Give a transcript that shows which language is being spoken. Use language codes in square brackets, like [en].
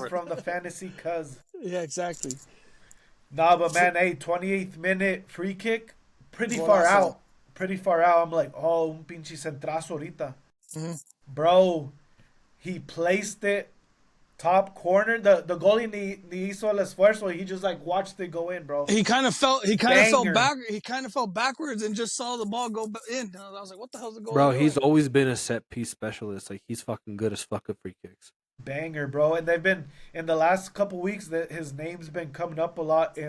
[en] that from the fantasy cuz. Yeah, exactly. Nah, but man, hey, 28th minute free kick, pretty [es] Golazo. [en] far out. Pretty far out. I'm like, oh, [es] un pinche centrazo ahorita. [en] Mhm. Bro, he placed it top corner. The goalie [es] ni hizo el esfuerzo. [en] He just like watched it go in, bro. He kind of fell Banger. back. He kind of fell backwards and just saw the ball go in. I was like, "What the hell's the goal?" Bro, he's always been a set piece specialist. Like, he's fucking good as fuck at free kicks. Banger, bro. And they've been in the last couple weeks that his name's been coming up a lot in